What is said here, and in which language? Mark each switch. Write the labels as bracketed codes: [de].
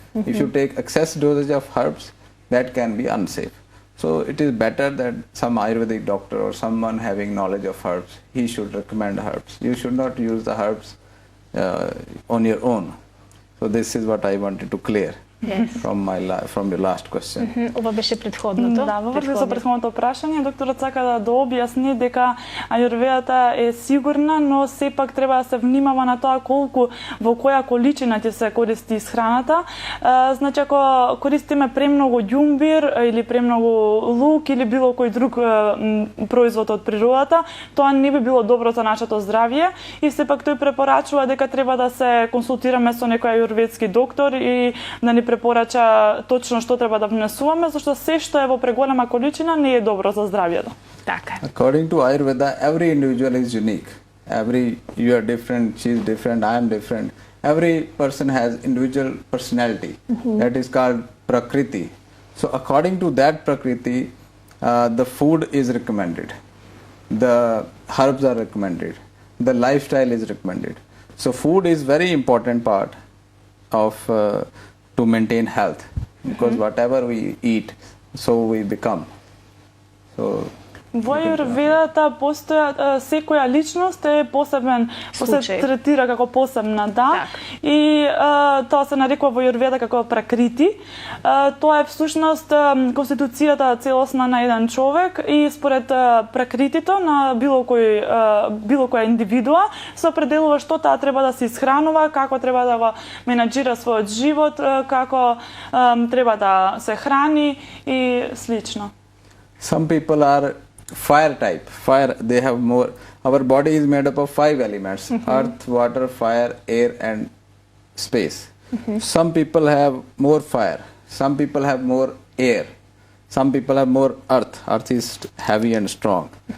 [en] If you take excess dosage of herbs, that can be unsafe. So it is better that some Ayurvedic doctor or someone having knowledge of herbs, he should recommend herbs. You should not use the herbs on your own. So this is what I wanted to clear from your last question. [mk] Ова беше претходното. Да, во врска со претходното прашање, докторот сака да објасни дека ајурведата е сигурна, но сепак треба да се внимава на тоа колку во која количина ќе се користи исхраната. Значи ако користиме премногу ѓумбир или премногу лук или било кој друг производ од природата, тоа не би било добро за нашето здравје и сепак тој препорачува дека треба да се консултираме со некој ајурведски доктор и да ни препорача точно што треба да внесуваме, зашто се што е во преголема количина не е добро за здравјето. Така. [en] According to Ayurveda, every individual is unique. You are different, she is different, I am different. Every person has individual personality. That is called prakriti. So according to that prakriti, the food is recommended. The herbs are recommended. The lifestyle is recommended. So food is very important part of to maintain health, because whatever we eat, so we become. So [mk] во Ayurvedата постојат секоја личност е посебен, се третира како посебна, да. И тоа се нарекува во Ayurveda како пракрити. Тоа е всушност конституцијата целосна на еден човек и според пракритито на било која индивидуа се определува што таа треба да се исхранува, како треба да го менаџира својот живот, како треба да се храни и слично. [en] Some people are fire type. They have more. Our body is made up of 5 elements: earth, water, fire, air, and space. Some people have more fire. Some people have more air. Some people have more earth. Earth is heavy and strong.